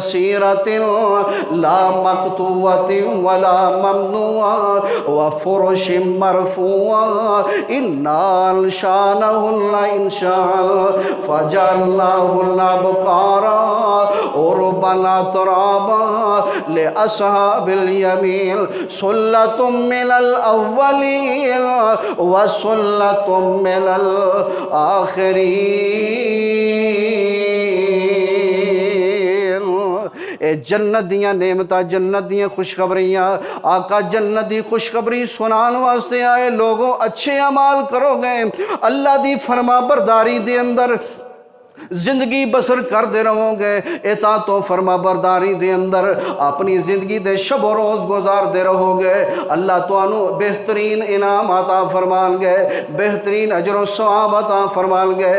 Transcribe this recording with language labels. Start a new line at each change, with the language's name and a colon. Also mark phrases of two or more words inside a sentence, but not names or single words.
Arabic: كَثِيرَةٍ لَا مَقْطُوعَةٍ وَلَا مَمْنُوعَةٍ وَفُرُشٍ مَرْفُوعَةٍ إِنَّا أَنشَأْنَاهُنَّ إِنشَاءً فَجَعَلْنَاهُنَّ أَبْكَارًا عُرُبًا أَتْرَابًا لِأَصْحَابِ الْيَمِينِ ثُلَّةٌ مِّنَ الْأَوَّلِينَ وَثُلَّةٌ تم من الآخرین۔
Punjabi: اے جنت دیاں نعمتاں، جنت دیاں خوشخبریاں، آقا جنت دی خوشخبری سنان واسطے آئے، لوگوں اچھے اعمال کرو گے، اللہ دی فرما برداری دے اندر زندگی بسر کر دے رہو گے، اطاعت و فرما برداری دے اندر اپنی زندگی دے شب و روز گزار دے رہو گے، اللہ توانو بہترین انعام عطا فرمان گے، بہترین اجر و ثواب عطا فرمان گے۔